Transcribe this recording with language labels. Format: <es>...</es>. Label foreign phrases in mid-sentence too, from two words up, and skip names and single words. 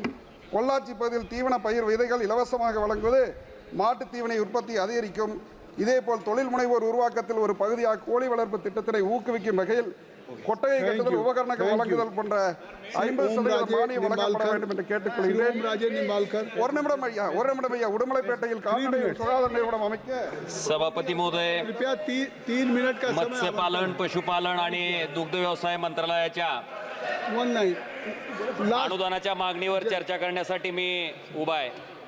<ta>பொள்ளாச்சி பகுதியில் தீவன பயிர் விதைகள் இலவசமாக வழங்குவது மாட்டுத் தீவனை உற்பத்தி அதிகரிக்கும். இதேபோல் தொழில் முனைவோர் உருவாக்கத்தில் ஒரு பகுதியாக கோழி வளர்ப்பு திட்டத்தினை ஊக்குவிக்கும் வகையில் கொட்டகை கட்டுதல், உபகரணங்கள் வழங்குதல் போன்ற 50% மானியம் வழங்கப்பட வேண்டும் என்று கேட்டுக்கொள்கிறேன். ஒரு நிமிடம் ஐயா. உடுமலைப்பேட்டையில் கால்நடை சுகாதார நிறுவனம் அமைக்க</ta> <mr>सभापती महोदय,</mr> <hi>3 मिनिट का</hi> <mr>मत्स्यपालन, पशुपालन आणि दुग्ध व्यवसाय मंत्रालयाच्या अनुदानाच्या मागणीवर चर्चा करण्यासाठी मी उभा आहे.</mr>